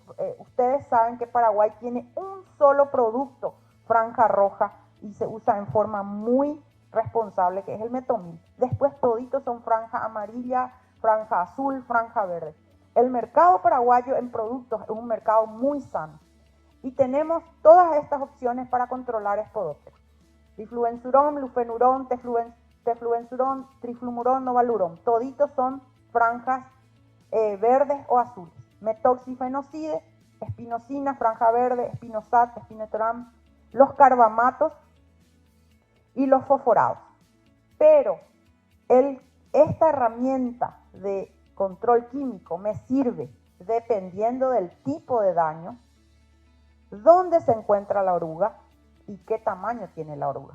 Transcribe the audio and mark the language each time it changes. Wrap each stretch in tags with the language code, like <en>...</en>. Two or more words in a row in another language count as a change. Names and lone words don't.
<es>Ustedes saben que Paraguay tiene un solo producto, franja roja, y se usa en forma muy responsable, que es el metomil. Después toditos son franja amarilla, franja azul, franja verde. El mercado paraguayo en productos es un mercado muy sano. Y tenemos todas estas opciones para controlar Spodoptera. Difluenzuron, lufenurón, tefluenzuron, triflumurón, novalurón. Toditos son franjas verdes o azules. Metoxifenocide, espinosina, franja verde, espinosat, espinetoram, los carbamatos y los fosforados. Pero esta herramienta de control químico me sirve dependiendo del tipo de daño, dónde se encuentra la oruga y qué tamaño tiene la oruga.</es>